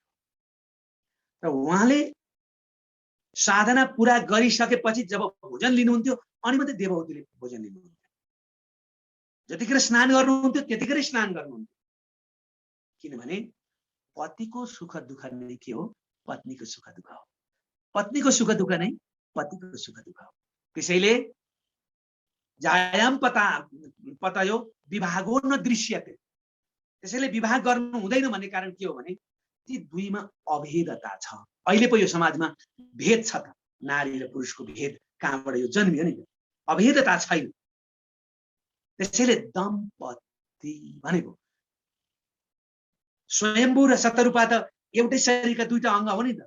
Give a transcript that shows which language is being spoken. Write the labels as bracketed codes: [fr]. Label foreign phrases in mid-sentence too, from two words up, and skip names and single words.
[ne] र उहाँले साधना पुरा गरिसकेपछि जब भोजन लिनुहुन्थ्यो अनि मात्रै देवहूतिले भोजन लिनुहुन्थ्यो। जतिखेर स्नान गर्नुहुन्थ्यो त्यतिखेरै स्नान गर्नुहुन्थ्यो। किनभने पतिको सुख दुःख नै के हो? पत्नीको सुख दुःख हो। पत्नीको सुख दुःख नै पतिको सुख दुःख हो। [sa] त्यसैले जायाम पतयो विभागो न दृश्यते। [ne] त्यसैले विवाह गर्नु हुँदैन भन्ने कारण के हो भने ती दुईमा अभेदता छ। अहिले पो यो समाजमा भेद छ त, नारी र पुरुषको भेद कहाँबाट यो जन्मियो नि? अभेदता छैन। त्यसैले दम्पति भनेको स्वयम्भू र शतरूपा त एउटै शरीरका दुईटा अङ्ग हो नि त।